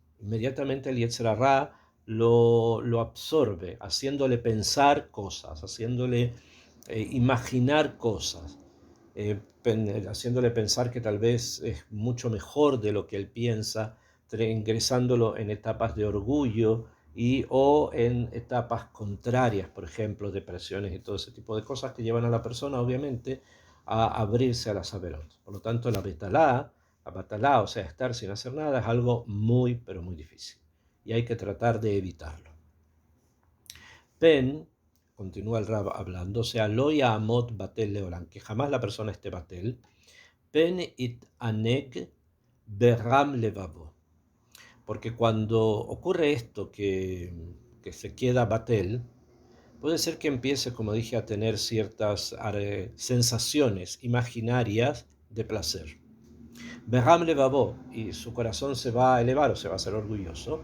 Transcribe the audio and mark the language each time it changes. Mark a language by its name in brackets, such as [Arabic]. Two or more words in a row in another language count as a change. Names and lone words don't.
[Spanish] Inmediatamente el Yetzer Hara lo absorbe, haciéndole pensar cosas, haciéndole imaginar cosas, haciéndole pensar que tal vez es mucho mejor de lo que él piensa, ingresándolo en etapas de orgullo o en etapas contrarias, por ejemplo, depresiones y todo ese tipo de cosas que llevan a la persona, obviamente, a abrirse a la saberot. Por lo tanto, la batalá, o sea, estar sin hacer nada, es algo muy, pero muy difícil. Y hay que tratar de evitarlo. Pen, continúa el Rab hablando, o sea, [Hebrew] לא ישב בטל לעולם, [Spanish] que jamás la persona esté batel. [Hebrew] פן יתענג ברום לבבו, [Spanish] porque cuando ocurre esto que se queda batel, puede ser que empiece, como dije, a tener ciertas sensaciones imaginarias de placer. [Hebrew] ברום לבבו, [Spanish] y su corazón se va a elevar, o se va a hacer orgulloso.